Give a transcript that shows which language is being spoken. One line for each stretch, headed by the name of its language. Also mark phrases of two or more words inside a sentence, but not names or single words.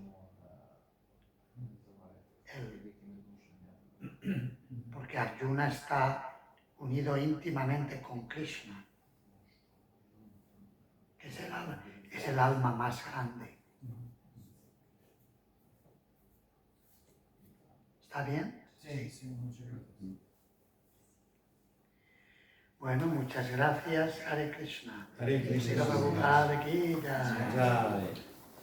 Spanish: Porque Arjuna está unido íntimamente con Krishna, que es el alma más grande. ¿Está bien? Sí, muchas gracias. Bueno, muchas gracias.
Sanskrit: Hare Krishna. Hare Krishna.
Hindi: Srila Prabhupada ki jai. Jai.